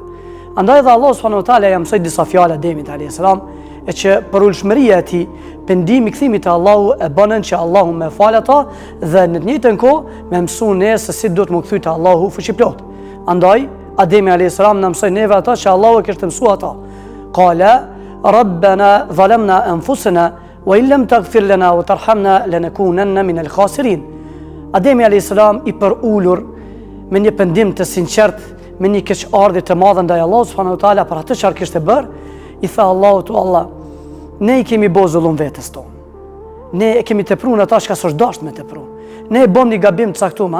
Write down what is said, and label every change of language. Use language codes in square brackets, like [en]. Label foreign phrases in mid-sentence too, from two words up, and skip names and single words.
[sq] Andaj dhe Allah [ar] سبحانه وتعالى [sq] ja mësoi disa fjalë Ademit [ar] عليه السلام, [sq] e që për ulshmëria e tij, pendimi kthimi te Allahu e bënën që Allahu me fal ata dhe në të njëjtën kohë me mësuar ne se si duhet më kthy te Allahu fuqiplot. Andaj Ademi [ar] عليه السلام [sq] na mësoi neve ata që Allahu e kishte mësuar ata. [ar] قال ربنا ظلمنا أنفسنا وإن لم تغفر لنا وترحمنا لنكونن من الخاسرين. [sq] Ademi [ar] عليه السلام [sq] i përulur me një pendim të sinqert, me një keqardhje të madhe ndaj Allahut [ar] سبحانه وتعالى [sq] për atë çfarë kishte bërë, i tha Allahut: "O Allah, ne i kemi bërë zullum vetes tonë. Ne e kemi tepruar ata që s'është dashur me tepru. Ne e bëm një gabim të caktuar.